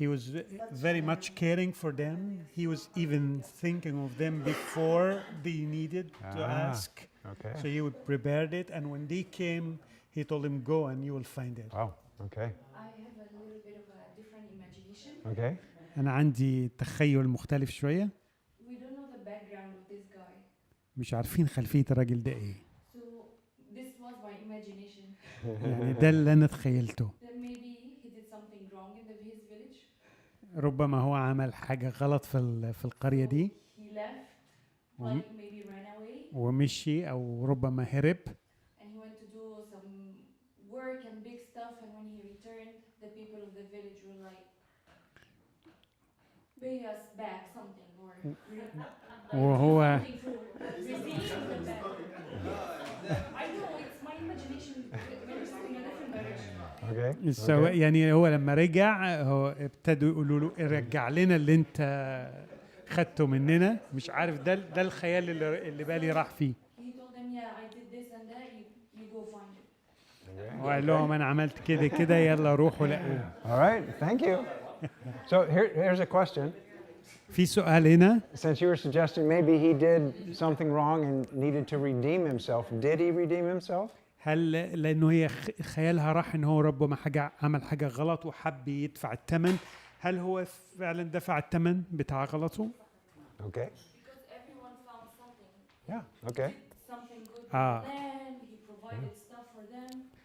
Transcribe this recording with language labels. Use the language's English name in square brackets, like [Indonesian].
[English] He was very much caring for them. He was even thinking of them before they needed to ask. Okay. So he would prepared it, and when they came, he told them, "Go and you will find it." Wow, okay. I have a little bit of a different imagination. Okay. [Arabic] أنا عندي تخيل مختلف شوية. [English] We don't know the background of this guy. [Arabic] مش عارفين خلفية الراجل ده إيه. [English] So this was my imagination. [Arabic] يعني ده اللي أنا تخيلته. [English] Then maybe he did something wrong in his village. [Arabic] ربما هو عمل حاجة غلط في القرية دي. [English] He left, like maybe ran away. [Arabic] ومشي أو ربما هرب. [English] and he went to do some work and big stuff, and when he returned, the people of the village were like, pay us back something, or [Arabic] وهو [English] something for receiving them back. I know, it's my imagination manifesting in a different direction. Okay. [Arabic] سواء يعني هو لما رجع هو ابتدوا يقولوا له رجع لنا اللي انت خدته مننا. مش عارف ده الخيال اللي بالي راح فيه. [English] He told them, yeah, I did this and that, you go find it. [Arabic] وقال لهم انا عملت كده يلا روحوا لاقوه. [English] All right, thank you. So here's a question. [Arabic] في سؤال هنا. [English] Since you were suggesting maybe he did something wrong and needed to redeem himself, did he redeem himself? [Arabic] هل لانه هي خيالها راح ان هو ربما عمل حاجه غلط وحب يدفع الثمن، هل هو فعلا دفع الثمن بتاع غلطه؟ [English] Okay. Because everyone found something. Yeah. Okay. Something good for them, he provided stuff for them.